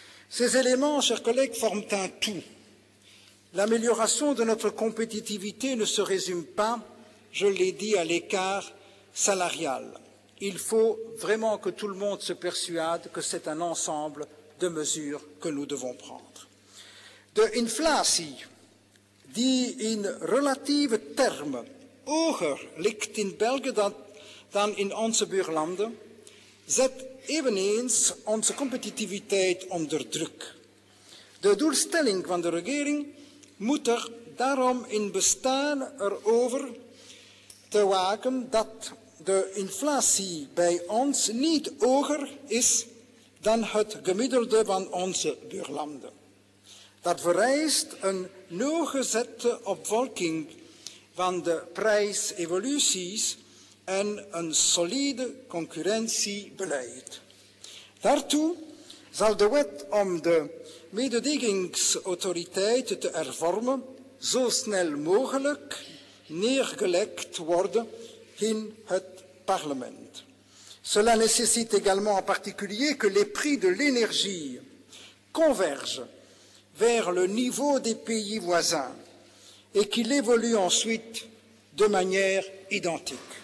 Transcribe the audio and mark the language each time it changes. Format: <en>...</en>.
<fr>Ces éléments, chers collègues, forment un tout. L'amélioration de notre compétitivité ne se résume pas, je l'ai dit, à l'écart salarial. Il faut vraiment que tout le monde se persuade que c'est un ensemble de mesures que nous devons prendre.</fr> <nl>De inflatie, die in relatieve termen hoger ligt in België dan in onze buurlanden, zet eveneens onze competitiviteit onder druk. De doelstelling van de regering moet er daarom in bestaan erover te waken dat de inflatie bij ons niet hoger is dan het gemiddelde van onze buurlanden. Dat vereist een nauwgezette opvolging van de prijsevoluties en een solide concurrentiebeleid. Daartoe zal de wet om de mededingingsautoriteiten te hervormen zo snel mogelijk neergelegd worden in het parlement.</nl> <fr>Cela nécessite également en particulier que les prix de l'énergie convergent vers le niveau des pays voisins et qu'il évolue ensuite de manière identique.</fr>